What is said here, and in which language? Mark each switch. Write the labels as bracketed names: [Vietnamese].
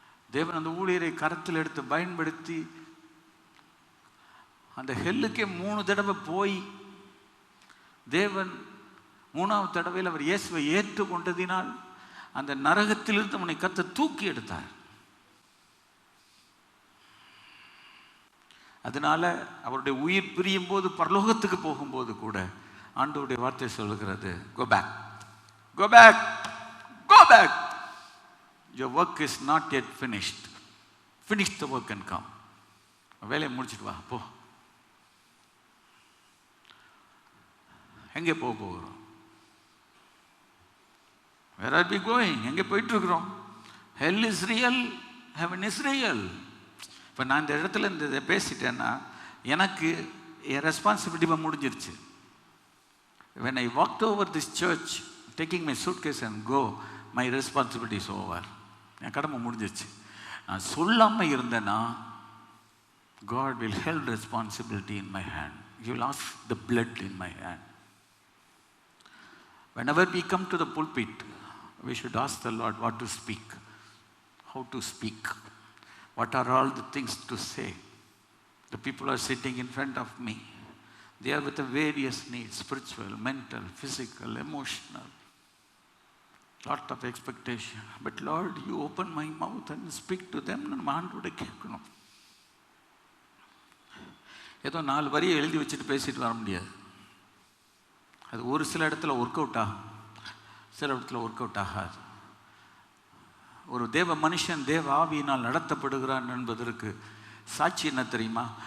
[Tamil] தேவன் அந்த ஊழியரை கரத்தில் எடுத்து பயன்படுத்தி அந்த ஹெல்லுக்கே 3 தடவை போய், தேவன் 3ஆவது தடவையில் அவர் இயேசுவை ஏற்றுக்கொண்டதினால் அந்த நரகத்திலிருந்து அவனை கர்த்தர் தூக்கி எடுத்தார். அதனால அவருடைய உயிர் பிரியும் போது, பரலோகத்துக்கு போகும்போது கூட ஆண்டவருடைய வார்த்தை சொல்லுகிறது, [English] Go back, go back, go back. Your work is not yet finished. Finish the work and come. [Tamil] வேலையை முடிச்சுட்டு வா, போ. எங்கே போகிறோம்? [English] Where are we going? [Tamil] எங்கே போயிட்டு இருக்கிறோம்? [English] Hell is real, heaven is real. [Tamil] இப்போ நான் இந்த இடத்துல இந்த பேசிட்டேன்னா எனக்கு என் ரெஸ்பான்சிபிலிட்டி முடிஞ்சிருச்சு. [English] When I walked over this church, taking my suitcase and go, my responsibility is over. [Tamil] என் கடமை முடிஞ்சிருச்சு. நான் சொல்லாமல் இருந்தேன்னா, [English] God will hold responsibility in my hand. He will ask the blood in my hand. Whenever we come to the pulpit, we should ask the Lord what to speak, how to speak, what are all the things to say. The people are sitting in front of me. They are with the various needs, spiritual, mental, physical, emotional. Lot of expectation. But Lord, you open my mouth and speak to them. [Tamil] நம்ம ஆண்டவரை கேட்கணும். ஏதோ 4 வரியை எழுதி வச்சுட்டு பேசிட்டு வர முடியாது. அது ஒரு சில இடத்துல ஒர்க் அவுட் ஆகும், சில இடத்துல ஒர்க் அவுட் ஆகாது. ஒரு தேவ மனுஷன் தேவ ஆவியினால் நடத்தப்படுகிறான் என்பதற்கு சாட்சி என்ன தெரியுமா?